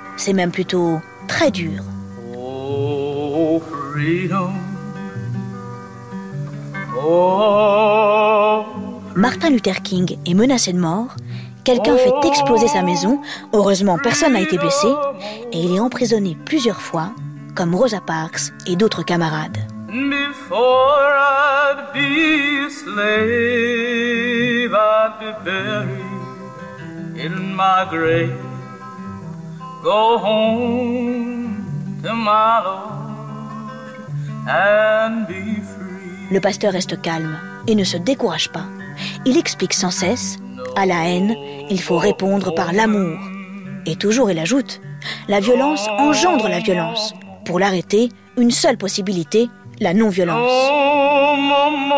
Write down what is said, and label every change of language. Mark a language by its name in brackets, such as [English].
[French] C'est même plutôt très dur. [English] Oh, freedom. [French] Oh. Martin Luther King est menacé de mort. Quelqu'un fait exploser sa maison. Heureusement, personne n'a été blessé. Et il est emprisonné plusieurs fois, comme Rosa Parks et d'autres camarades. [English] Before I'd be a slave, I'd be buried in my grave. Go home to my Lord and be free. [French] Le pasteur reste calme et ne se décourage pas. Il explique sans cesse, à la haine, il faut répondre par l'amour. Et toujours, il ajoute, la violence engendre la violence. Pour l'arrêter, une seule possibilité, la non-violence.